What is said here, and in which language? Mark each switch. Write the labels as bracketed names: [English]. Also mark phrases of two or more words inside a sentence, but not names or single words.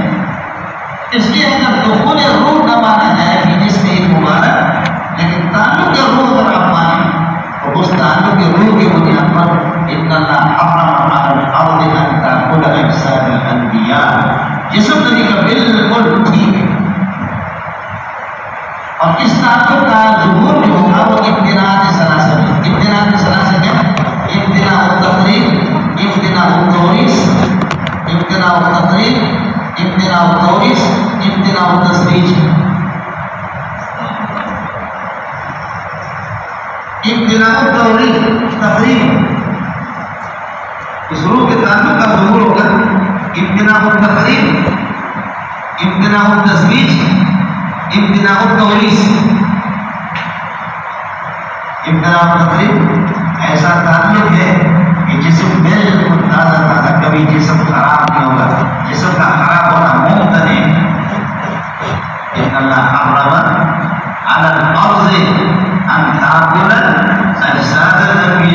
[Urdu] اس لیے اگر دخول روح نہ مانا جائے کہ جس میں ایک مبارک، لیکن تعلق روح اگر آپ مانیں تو اس تعلق روح کی بنیاد پر [Arabic] ان اللہ حرم علی الارض ان تاکل اجساد الانبیاء، [Urdu] جسم نبی کا بالکل ٹھیک ہے. اور اس تعلق کا ظہور جو ہوگا وہ امتناعات ثلاثہ میں. امتناعات ثلاثہ کیا؟ امتناع التقریر، امتناع التورث، امتناع التقریر، امتناع التورث، امتناع التزویج. امتناع التقریر اس روح کے تعلق کا ظہور ہوگا. امتناع التقریر، امتناع التزویج، امتناع التورث. امتناع التقریر ایسا تعلق ہے کہ جسم بالکل تازہ تازہ، کبھی جسم خراب نہیں ہوگا. جسم کا خراب ہونا ممکن ہے. [Arabic] ان اللہ حرم علی الارض ان تاکل اجساد الانبیاء.